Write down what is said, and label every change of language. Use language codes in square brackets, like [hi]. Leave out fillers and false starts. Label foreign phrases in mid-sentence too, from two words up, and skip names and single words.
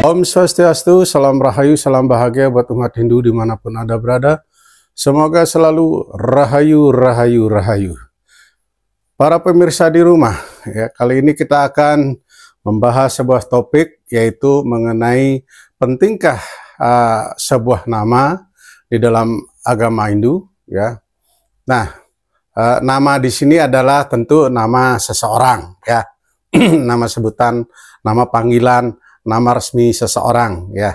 [id] Swastiastu, salam rahayu, salam bahagia buat umat Hindu dimanapun Anda berada. Semoga selalu rahayu, rahayu, rahayu. Para pemirsa di rumah, ya, kali ini kita akan membahas sebuah topik, yaitu mengenai pentingkah sebuah nama di dalam agama Hindu. Ya. Nah, nama di sini adalah tentu nama seseorang, ya, nama sebutan, nama panggilan, nama resmi seseorang, ya.